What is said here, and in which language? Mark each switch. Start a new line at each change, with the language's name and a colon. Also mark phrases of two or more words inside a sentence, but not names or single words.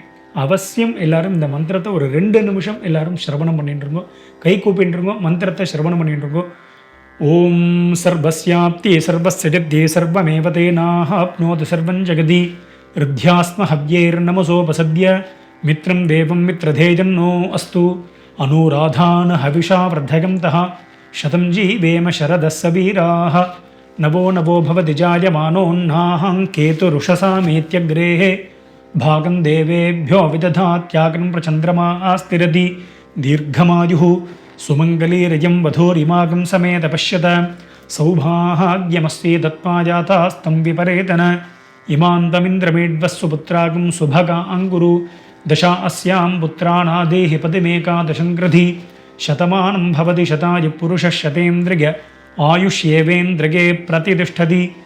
Tamil: அவசியம் எல்லாரும் இந்த மந்திரத்தை ஒரு 2 நிமிஷம் எல்லாரும் சிரவணம் பண்ணிட்டுருங்கோ, கை கூப்பிட்டுருங்கோ, மந்திரத்தை சிரவணம் பண்ணிட்டுருங்கோ.
Sanskrit: ॐ सर्वस्याप्ति सर्वस्यजित्ये सर्वमेव तेनाप्नोति सर्वं जगति रुत्यास्म हव्यैर्नमसोपसद्य मित्रं देवं मित्रधेयन्नो अस्तु अनुराधान हविषा वर्धयन्तः शतं जीवेम शरदस्स वीराः नवो नवो भवति जायमानोऽह्नाहं केतुरुषसामेत्यग्रेः भागं देवेभ्यो विदधात्याग्नं प्रचन्द्रमा स्थिरति दीर्घमायुः सुमङ्गलीरयं वधूरिमागं समेत पश्यत सौभाग्यमस्ति दत्त्वाजातास्तं विपरेतन इमान्तमिन्द्रमेड्वस्सु पुत्रागं सुभगा अङ्कुरु दशा अस्यां पुत्राणादेहि पतिमेकादशं कृधि शतमानं भवति शतायु पुरुषः शतेन्द्रिय आयुष्येवेन्द्रिये प्रतिष्ठति